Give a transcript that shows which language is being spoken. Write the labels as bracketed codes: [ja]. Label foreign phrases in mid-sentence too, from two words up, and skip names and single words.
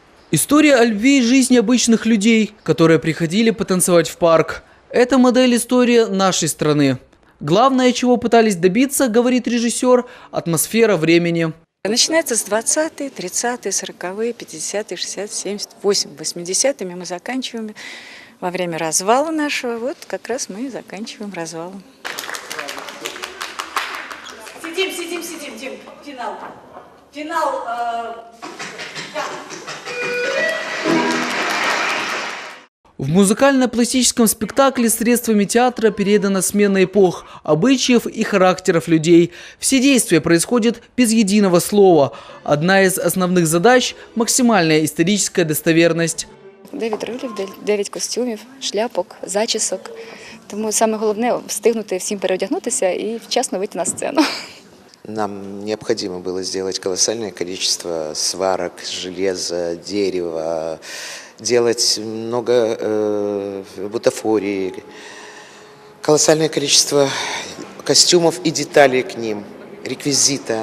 [ru] История о любви и жизни обычных людей, которые приходили потанцевать в парк. Это модель истории нашей страны. Главное, чего пытались добиться, говорит режиссер, атмосфера времени. Начинается с 20-е, 30-е, 40-е, 50-е, 60-е, 70-е, 80-е мы заканчиваем во время развала нашего. Вот как раз мы и заканчиваем развалом. Сидим, Дим. Финал. Да. В музыкально-пластическом спектакле средствами театра передана смена эпох, обычаев и характеров людей. Все действия происходят без единого слова. Одна из основных задач – максимальная историческая достоверность. [uk] 9 ролів, 9 костюмів, шляпок, зачісок. Тому саме головне – встигнути всім переодягнутися і вчасно вийти на сцену. [ru] Нам необходимо было сделать колоссальное количество сварок, железа, дерева, делать много бутафории, колоссальное количество костюмов и деталей к ним, реквизита.